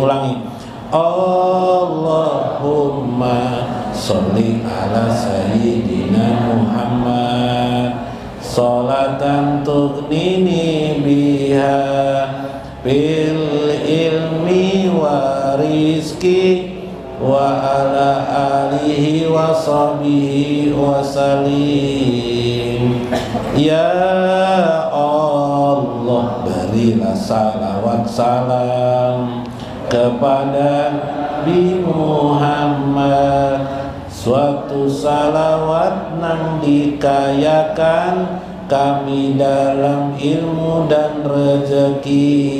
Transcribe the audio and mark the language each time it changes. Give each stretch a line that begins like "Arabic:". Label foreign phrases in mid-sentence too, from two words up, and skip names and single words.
Arabic: Ulangi. اللهم صل على سيدنا محمد صلاة تغنيني بها بالعلم والرزق وعلى آله وصحبه وسلم.
Indonesian: Ya Allah, berilah salawat salam kepada Nabi Muhammad, suatu salawat nang dikayakan kami dalam ilmu dan rezeki.